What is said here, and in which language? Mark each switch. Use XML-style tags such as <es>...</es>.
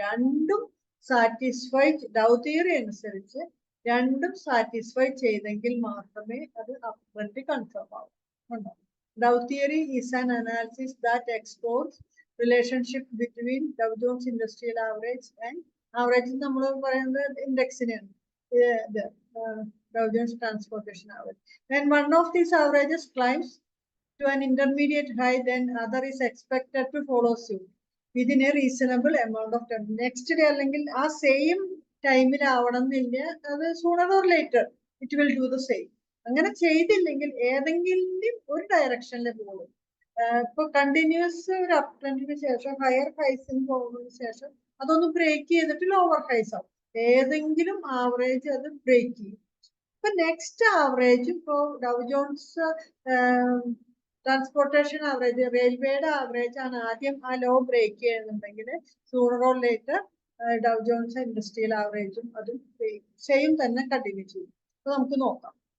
<ml>രണ്ടും satisfy, ഡൗ theory അനുസരിച്ച് രണ്ടും സാറ്റിസ്ഫൈ ചെയ്തെങ്കിൽ മാത്രമേ അത് അപ് ട്രെൻഡ് കൺഫേം ആവും.</ml> <en>Dow theory is an analysis that explores relationship between Dow Jones industrial average and average</en> <ml>നമ്മൾ പറയുന്നത് ഇൻഡെക്സിനെയാണ്,</ml> <en>Dow Jones Transportation Average. When one of these averages climbs to an intermediate high, then other is expected to follow suit within a reasonable amount of time. Next day</en> <ml>അല്ലെങ്കിൽ ആ same ടൈമിൽ ആവണം എന്നില്ല, അത്</ml> <en>sooner or later it will do the same.</en> <ml>അങ്ങനെ ചെയ്തില്ലെങ്കിൽ ഏതെങ്കിലും ഒരു ഡയറക്ഷനിൽ പോകും. ഇപ്പൊ കണ്ടിന്യൂസ് ഒരു അപ് ട്രെൻഡിന് ശേഷം ഹയർ ഹൈസിന് പോകുന്നതിന് ശേഷം അതൊന്ന് ബ്രേക്ക് ചെയ്തിട്ട് ലോവർ ഹൈസ് ആവും. ഏതെങ്കിലും ആവറേജ് അത് ബ്രേക്ക് ചെയ്യും. ഇപ്പൊ നെക്സ്റ്റ് ആവറേജ് ഇപ്പോ ഡൗ ജോൺസ് ട്രാൻസ്പോർട്ടേഷൻ ആവറേജ്, റെയിൽവേയുടെ ആവറേജ് ആണ് ആദ്യം ആ ലോ ബ്രേക്ക് ചെയ്യുന്നുണ്ടെങ്കിൽ</ml> <en>sooner or later</en> <ml>ഡൗ John's industrial ആവറേജും അതും സെയിം തന്നെ കണ്ടിന്യൂ ചെയ്യും. അപ്പൊ നമുക്ക് നോക്കാം.</ml>